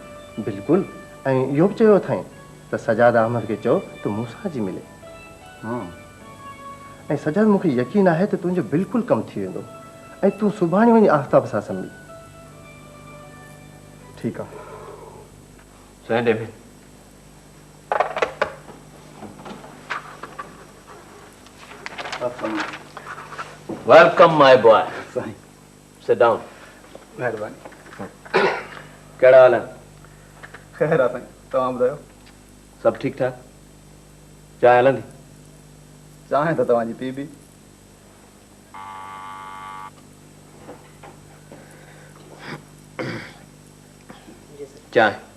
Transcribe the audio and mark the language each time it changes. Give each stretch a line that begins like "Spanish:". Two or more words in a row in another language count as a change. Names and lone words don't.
Sindhi: बिल्कुलु, ऐं इहो बि चयो अथई त सजाद अहमद खे चओ त मूंसां जी मिले। हाँ। ऐं सजाद मूंखे यकीन आहे त तुंहिंजो बिल्कुलु कमु थी वेंदो ऐं तूं सुभाणे वञी आफ्ताब सां सम्झी। ठीकु आहे। साईं डेविड
English: Welcome my boy.
Sindhi: साईं
English: Sit down.
Sindhi: महिरबानी। कहिड़ा हाल आहिनि? ख़ैर आहे साईं, तव्हां ॿुधायो। सभु ठीकु ठाक? चांहि हलंदी? चांहि त तव्हांजी पी बि। चांहि।